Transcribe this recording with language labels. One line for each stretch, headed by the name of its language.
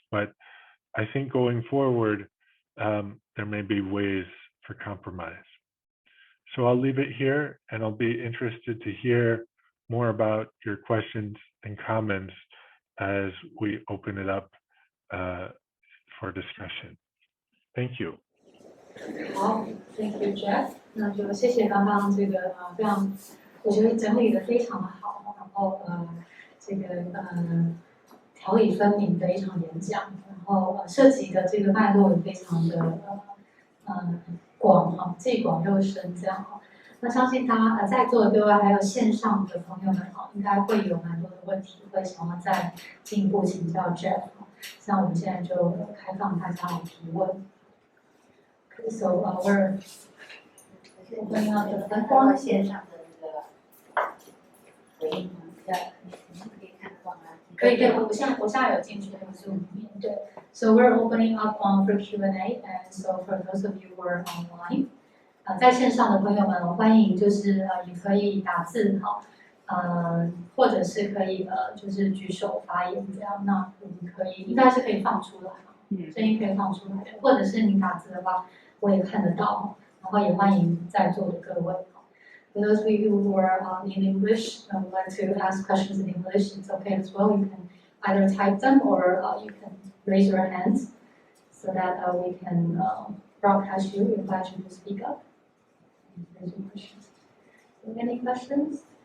English: But I think going forward, there may be ways for compromise. So I'll leave it here, and I'll be interested to hear more about your questions and comments as we open it up for discussion. Thank you.
Chinese: 好 ，
English: Thank you, Jeff。
Chinese: 那就谢谢刚刚这个非常，我觉得整理的非常的好，然后这个条理分明的一场演讲，然后涉及的这个脉络也非常的广哈，既广又深这样哈。那相信他在座的各位还有线上的朋友们哈，应该会有蛮多的问题会想要再进一步请教 Jeff。那我们现在就开放大家来提问。
English: So we're opening up the platform.
Chinese: 线上的那个回应你们可以看到吗？可以，我现在有进去那个 Zoom 里面，对。
English: So we're opening up for Q&A, and so for those of you who are online，
Chinese: 在线上的朋友们，欢迎就是也可以打字哈，或者是可以就是举手发言这样，那我们应该是可以放出来，声音可以放出来的，或者是你打字的话。我也看得到，然后也欢迎在座的各位。
English: For those of you who are in English and would like to ask questions in English, it's okay as well. You can either type them or you can raise your hands so that we can broadcast you, invite you to speak up. Raise your questions. Any questions?